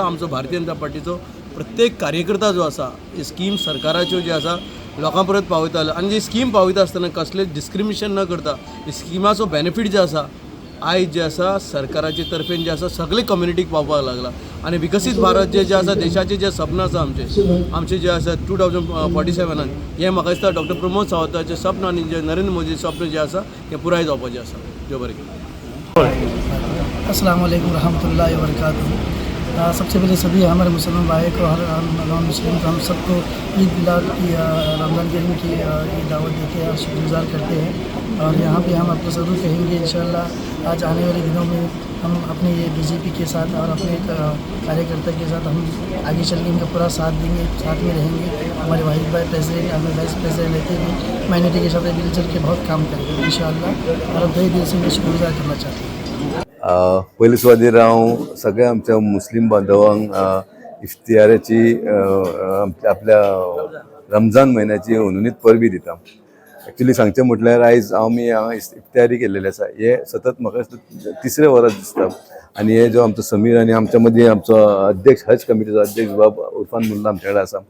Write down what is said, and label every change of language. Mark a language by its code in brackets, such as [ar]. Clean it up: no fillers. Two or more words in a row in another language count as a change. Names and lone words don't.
[kok] आमचो भारतीय जनता पार्टीचो प्रत्येक कार्यकर्ता जो आसा हे स्कीम सरकाराच्यो जे आसा लोकां परत पावयतालो आनी जी स्कीम पावयता आसतना कसले डिस्क्रिमिनेशन न करता स्किमाचो बेनिफीट जे आसा आयज जे आसा सरकाराचे तर्फेन जे आसा सगळे कम्युनिटीक पावपाक लागला आनी विकसीत भारत जे आसा देशाचे जे सपन आसा आमचे जे आसा 2047 हे म्हाका दिसता डॉक्टर प्रमोद सावंताचे सपन आनी जे नरेंद्र मोदी सपन जे आसा हे पुराय जावपाचें आसा. देव बरें करूं. [ar] السلام عليكم رحمة الله و بركاته. [hi] सबसे पहले सभी हमारे मुसलमान भाई को हर नॉन मुस्लिम को हम सबको ईद मिलाद की [ar] رمضان كريم [hi] की दावत देते हैं और शुक्रगुजार करते हैं. और यहाँ पे हम अपना ज़रूर कहेंगे [ar] إن شاء الله [hi] आज आने वाले दिनों में हम अपने ये BJP के साथ और अपने कार्यकर्ता के साथ हम आगे चल के इनका पूरा साथ देंगे, साथ में रहेंगे. हमारे वाहिद भाई प्रेसिडेंट हमें [en] vice president [hi] रहते हुए माइनॉरिटी के साथ मिलजुल के बहुत काम करेंगे [ar] إن شاء الله. [hi] और तहे दिल से मैं शुक्रगुजार करना चाहता हूँ. [kok] पयली सुवातेर हांव सगळ्या आमच्या मुस्लिम बांधवांक इफ्तियाराची आपल्या रमजान म्हयन्याची उनुनीत परबी दिता. एक्चुली सांगचें म्हटल्यार आयज आमी हांगा इफ्तियारी केल्लेली आसा. हे सतत म्हाका तिसरे वरां दिसता आनी हे जो आमचो समीर आनी आमच्या मदीं आमचो अध्यक्ष हज कमिटीचो अध्यक्ष बाब उर्फान मुल्ला आमचे कडेन आसा.